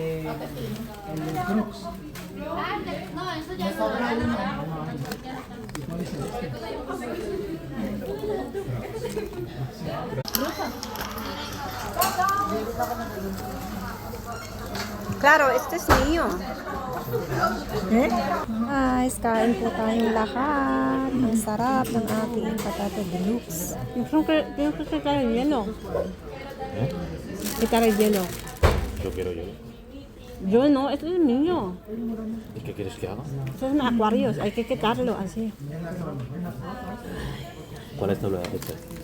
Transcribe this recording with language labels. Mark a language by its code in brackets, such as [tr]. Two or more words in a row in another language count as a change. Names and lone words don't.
[es] el Crux. No, eso ya no. Claro, este es mío. [tl] Guys, kain po tayong lahat. Ang sarap ng ating patata deluxe. [es] Pienso que está el hielo. Quitar el hielo. Yo quiero yo. Yo no, este es mío. ¿Y qué quieres que haga? Estos son acuarios, hay que quitarlo así. ¿Cuál es la receta?